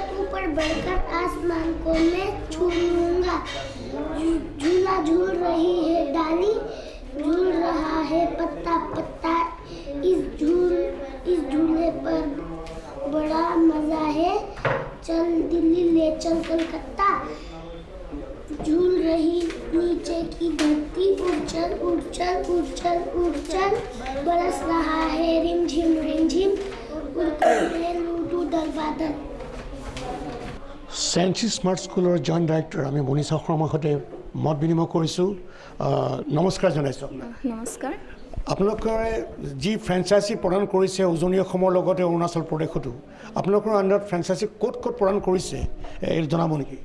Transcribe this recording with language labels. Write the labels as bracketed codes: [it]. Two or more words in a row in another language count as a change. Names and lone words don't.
[hi] ऊपर बढ़कर आसमान को मैं छू लूंगा झूला झूल रही है डाली झूल रहा है पत्ता पत्ता इस झूले पर बड़ा मजा है चल दिल्ली ले चल कलकत्ता झूल रही नीचे की धरती उछल उछल उछल उछल बरस रहा है रिमझिम उड़कर मैं लूटू दरबादल [as] চেঞ্চি স্মাৰ্ট স্কুলৰ [en] joint director [as] আমি মনীষা শৰ্মাৰ সৈতে মত বিনিময় কৰিছোঁ নমস্কাৰ জনাইছোঁ আপোনাক নমস্কাৰ আপোনালোকে যি ফ্ৰেঞ্চাইজি প্ৰদান কৰিছে উজনি অসমৰ লগতে অৰুণাচল প্ৰদেশতো আপোনালোকৰ আণ্ডাৰত ফ্ৰেঞ্চাইজি ক'ত প্ৰদান কৰিছে এই জনাব নেকি